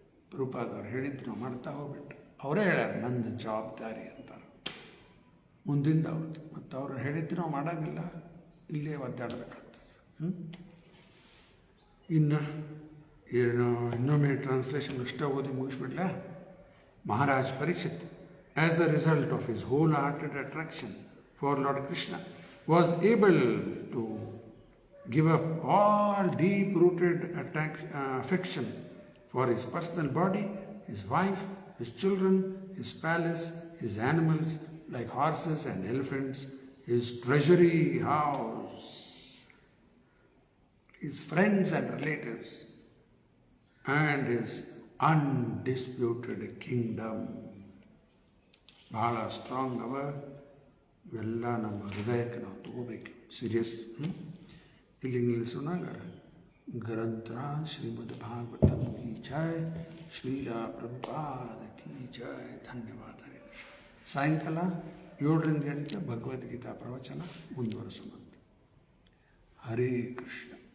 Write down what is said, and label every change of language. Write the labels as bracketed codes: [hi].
[kn] ಪ್ರಭುಪಾದವ್ರು ಹೇಳಿದ್ದು ನಾವು ಮಾಡ್ತಾ ಹೋಗ್ಬಿಟ್ರು. ಅವರೇ ಹೇಳ್ಯಾರ, ನಂದು ಜವಾಬ್ದಾರಿ ಅಂತಾರೆ ಮುಂದಿಂದ ಅವ್ರದ್ದು. ಮತ್ತು ಅವ್ರು ಹೇಳಿದ್ದು ನಾವು ಮಾಡೋಂಗಿಲ್ಲ, ಇಲ್ಲೇ ಒದ್ದಾಡಬೇಕಾಗ್ತದೆ. ಇನ್ನು ಇನ್ನೊಮ್ಮೆ ಟ್ರಾನ್ಸ್ಲೇಷನ್ ಅಷ್ಟೇ ಓದಿ ಮುಗಿಸ್ಬಿಡ್ಲ. [en] Maharaj Parikshit, as a result of his whole hearted attraction for lord Krishna, was able to give up all deep-rooted affection for his personal body, his wife, his children, his palace, his animals like horses and elephants, his treasury house, his friends and relatives, and his undisputed kingdom. [kn] ಬಹಳ strong ಅವ. ಇವೆಲ್ಲ ನಮ್ಮ ಹೃದಯಕ್ಕೆ ನಾವು ತಗೋಬೇಕು serious. ಇಲ್ಲಿ ನಿಲ್ಲಿಸೋಣಾಗ ಗ್ರಂಥರಾಜ ಶ್ರೀಮದ್ ಭಾಗವತಂ ಕಿ ಜಯ, ಶ್ರೀಲಾ ಪ್ರಭುಪಾದ ಕಿ ಜಯ. ಧನ್ಯವಾದ. ಸಾಯಂಕಾಲ 7ರಿಂದ 8 ಭಗವದ್ಗೀತಾ ಪ್ರವಚನ ಮುಂದುವರಿಸೋಣ. ಹರೇ ಕೃಷ್ಣ.